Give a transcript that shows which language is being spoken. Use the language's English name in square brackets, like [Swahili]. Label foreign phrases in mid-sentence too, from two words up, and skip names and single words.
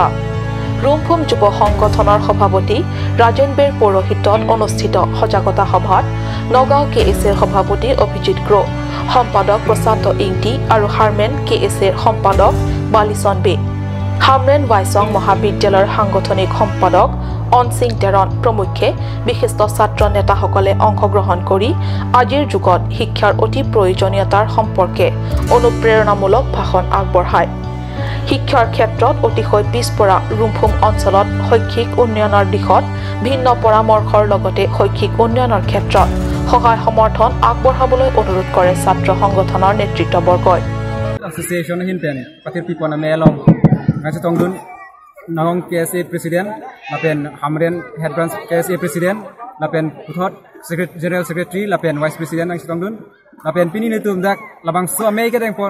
[Assamese] ৰুমফুম যুৱ সংগঠনৰ সভাপতি ৰাজেন বেৰ পৌৰোহিত্যত অনুষ্ঠিত সজাগতা সভাত নগাঁও KSৰ সভাপতি অভিজিৎ গ্ৰ, সম্পাদক প্ৰশান্ত ইংটি আৰু হাৰমেন KSৰ সম্পাদক বালিচন বে, হামৰেন ৱাইচং মহাবিদ্যালয়ৰ সাংগঠনিক সম্পাদক অনসিং তেৰণ প্ৰমুখ্যে বিশিষ্ট ছাত্ৰ নেতাসকলে অংশগ্ৰহণ কৰি আজিৰ যুগত শিক্ষাৰ অতি প্ৰয়োজনীয়তাৰ সম্পৰ্কে অনুপ্ৰেৰণামূলক ভাষণ আগবঢ়ায়। শিক্ষাৰ ক্ষেত্ৰত অতিশয় পিছপৰা ৰুমফুম অঞ্চলত শৈক্ষিক উন্নয়নৰ দিশত ভিন্ন পৰামৰ্শৰ লগতে শৈক্ষিক উন্নয়নৰ ক্ষেত্ৰত সহায় সমৰ্থন আগবঢ়াবলৈ অনুৰোধ কৰে ছাত্ৰ সংগঠনৰ নেতৃত্ববৰ্গই। [Karbi] Association hinten patir pipona melong ngase tongdun nagong KSA president lapen hamren [English] head branch [Karbi] KSA president lapen puthot [English] general secretary [Karbi] lapen [English] vice president [Karbi] ngase tongdun lapen pini netum dak labang so amei ke pon